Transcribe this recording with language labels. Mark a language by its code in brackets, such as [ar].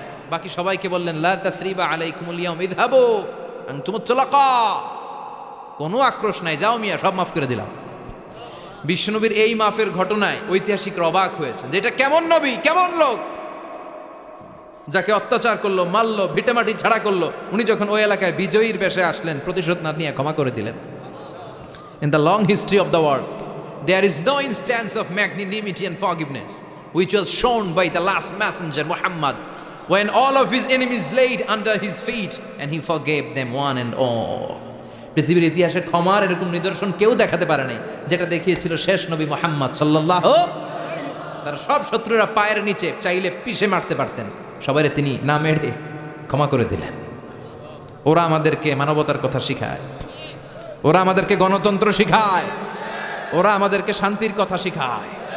[bn] বাকি সবাইকে বললেন [ar] লা তাসরিবা আলাইকুমুল ইয়াউম ইযহাবু আনতুমুত তুলাকা, [bn] কোনো আক্রোশ নাই, যাও মিয়া, সব মাফ করে দিলাম। বিশ্বনবীর এই মাফের ঘটনায় ঐতিহাসিকরা অবাক হয়েছে, যেটা কেমন নবী, কেমন লোক, যাকে অত্যাচার করলো, মারলো, ভিটেমাটি ছাড়া করলো, উনি যখন ওই এলাকায় বিজয়ীর বেশে আসলেন, প্রতিশোধ না নিয়ে ক্ষমা করে দিলেন। [en] In the long history of the world, there is no instance of magnanimity and forgiveness which was shown by the last messenger Muhammad, when all of his enemies laid under his feet and he forgave them one and all. [bn] পৃথিবীর ইতিহাসে ক্ষমার এরকম নিদর্শন কেউ দেখাতে পারে নাই, যেটা দেখিয়েছিল শেষ নবী মুহাম্মদ সাল্লাল্লাহু। তার সব শত্রুরা পায়ের নিচে চাইলে পিষে মারতে পারতেন, সবাইরে তিনি না মেরে ক্ষমা করে দিলেন। ওরা আমাদেরকে মানবতার কথা শিখায়, ওরা আমাদেরকে গণতন্ত্র শিখায়, ওরা আমাদেরকে শান্তির কথা শিখায়।